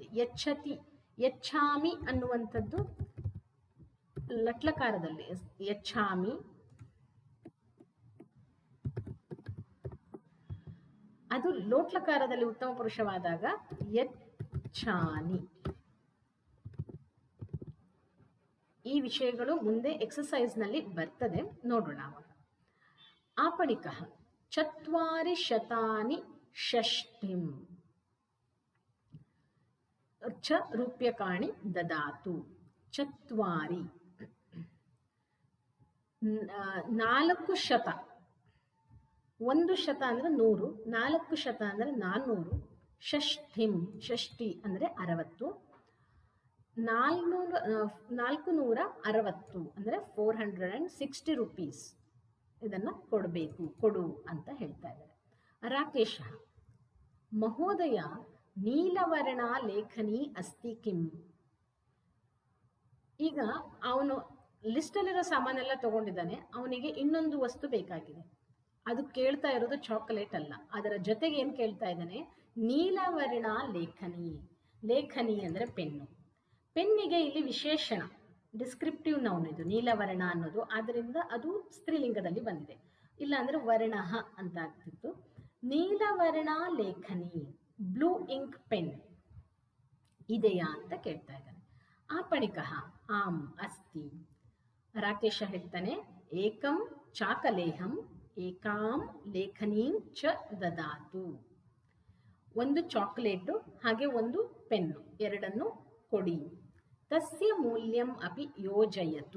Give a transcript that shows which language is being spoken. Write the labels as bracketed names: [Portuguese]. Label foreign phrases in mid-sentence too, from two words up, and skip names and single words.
[Kannada] ಯಚ್ಛತಿ, ಯಚ್ಛಾಮಿ ಅನ್ನುವಂಥದ್ದು ಲಟ್ಲಕಾರದಲ್ಲಿ, ಯಚ್ಛಾಮಿ ಅದು ಲೋಟ್ಲಕಾರದಲ್ಲಿ ಉತ್ತಮ ಪುರುಷವಾದಾಗ ಯಚ್ಛಾನಿ. ಈ ವಿಷಯಗಳು ಮುಂದೆ ಎಕ್ಸಸೈಸ್ನಲ್ಲಿ ಬರ್ತದೆ, ನೋಡೋಣ ಅವಾಗ. [Sanskrit] आपणिकः चत्वारि शतानि षष्टिं च रूप्यकाणि ददातु. [Kannada] चत्वारि 400, 100 ಅಂದರೆ 100, 400 ಅಂದರೆ 400, ಷಷ್ಠಿಂ ಷಷ್ಠಿ ಅಂದರೆ 60, 460 ಅಂದರೆ 460 ರೂಪೀಸ್ ಇದನ್ನು ಕೊಡಬೇಕು, ಕೊಡು ಅಂತ ಹೇಳ್ತಾ ಇದ್ದಾರೆ. [Sanskrit] ರಾಕೇಶ ಮಹೋದಯ ನೀಲವರ್ಣ ಲೇಖನಿ ಅಸ್ತಿ ಕಿಂ. [Kannada] ಈಗ ಅವನು ಲಿಸ್ಟಲ್ಲಿರೋ ಸಾಮಾನೆಲ್ಲ ತಗೊಂಡಿದ್ದಾನೆ, ಅವನಿಗೆ ಇನ್ನೊಂದು ವಸ್ತು ಬೇಕಾಗಿದೆ. ಅದು ಕೇಳ್ತಾ ಇರೋದು ಚಾಕೊಲೇಟ್ ಅಲ್ಲ, ಅದರ ಜೊತೆಗೆ ಏನು ಕೇಳ್ತಾ ಇದ್ದಾನೆ, [Sanskrit] ನೀಲವರ್ಣ ಲೇಖನಿ. [Kannada] ಲೇಖನಿ ಅಂದರೆ ಪೆನ್ನು. ಪೆನ್ನಿಗೆ ಇಲ್ಲಿ ವಿಶೇಷಣ, [English] descriptive noun [Kannada] ಇದು ನೀಲವರ್ಣ ಅನ್ನೋದು, ಆದ್ದರಿಂದ ಅದು ಸ್ತ್ರೀಲಿಂಗದಲ್ಲಿ ಬಂದಿದೆ. ಇಲ್ಲ ಅಂದರೆ ವರ್ಣ ಅಂತ ಆಗ್ತಿತ್ತು. [Sanskrit] ನೀಲವರ್ಣ ಲೇಖನಿ, [English] blue ink pen [Kannada] ಇದೆಯಾ ಅಂತ ಕೇಳ್ತಾ ಇದ್ದಾನೆ. [Sanskrit] आपणिकः आम अस्ति. [Kannada] ರಾಕೇಶ ಹೇಳ್ತಾನೆ, [Sanskrit] ಏಕಂ ಚಾಕಲೇಹಂ ಏಕಾಂ ಲೇಖನೀಂ ಚ ದದಾತು. [Kannada] ಒಂದು ಚಾಕ್ಲೇಟು ಹಾಗೆ ಒಂದು ಪೆನ್ನು, ಎರಡನ್ನು ಕೊಡಿ. [Sanskrit] ತಸ್ಯ ಮೂಲ್ಯಂ ಅಪಿ ಯೋಜಯತು.